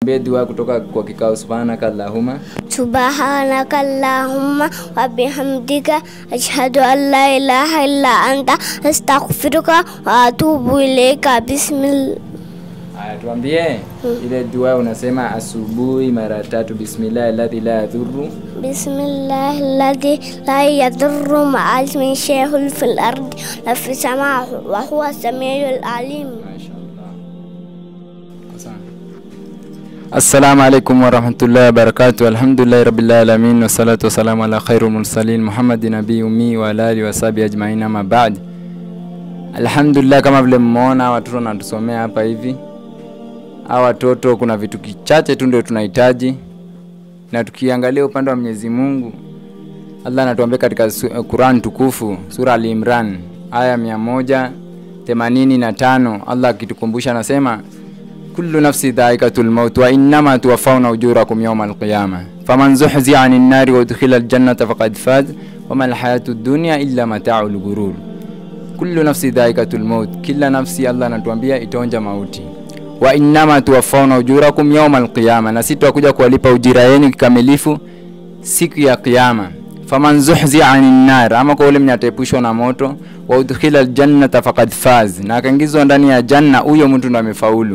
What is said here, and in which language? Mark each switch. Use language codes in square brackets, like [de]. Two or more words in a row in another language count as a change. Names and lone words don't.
[sw] tuombee dua kutoka kwa kikao. [ar] Subhanakallahumma وبحمدك أشهد أن لا إله إلا أنت أستغفرك وأتوب إليك. Bismillah. [sw] Tuambie ile dua unasema asubuhi mara 3. [ar] بسم الله الذي لا يضر لا يضر مع اسمه شيء في الأرض ولا في السماء وهو السميع العليم. السلام عليكم ورحمة الله وبركاته. الحمد لله رب العالمين، والصلاة والسلام على خير المرسلين محمد النبي الأمي وعلى آله وصحبه أجمعين، أما بعد. Alhamdulillah, [sw] kama vile mmeona watoto wanatusomea hapa hivi. Hawa watoto kuna vitu kichache tu ndio tunahitaji, na tukiangalia upande wa Mwenyezi Mungu, Allah anatuambia katika Qur'an tukufu sura Al-Imran aya 185, Allah akitukumbusha anasema [ar] كل نفس ذائقة الموت وإنما توفون أجوركم يوم القيامة فمن زحزح عن النار وأدخل الجنة فقد فاز وما الحياة الدنيا إلا متاع الغرور. كل نفس ذائقة الموت, [sw] kila nafsi Allah anatuambia itaonja mauti. [ar] وإنما توفون أجوركم يوم القيامة, [sw] na sisi tutakuja kuwalipa ujira wenu kikamilifu siku ya kiyama. [ar] فمن زحزح عن النار, [sw] ama kwa yule mnyatepushwa na moto, [ar] وأدخل الجنة فقد فاز, [sw] na akaingizwa ndani ya janna, huyo mtu ndo amefaulu.